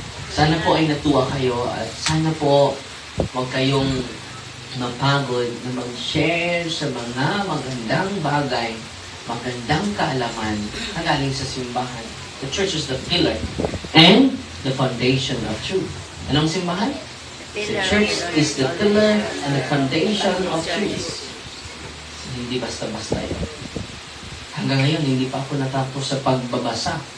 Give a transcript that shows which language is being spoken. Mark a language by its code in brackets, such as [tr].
[tl] Sana po ay natuwa kayo at sana po huwag kayong mapagod na mag-share sa mga magandang bagay, magandang kaalaman na galing sa simbahan. [en] The church is the pillar and the foundation of truth. [tl] Anong simbahan? [en] The church is the pillar and the foundation of truth. [tl] Hindi basta-basta yun. Hanggang ngayon, hindi pa ako natapos sa pagbabasa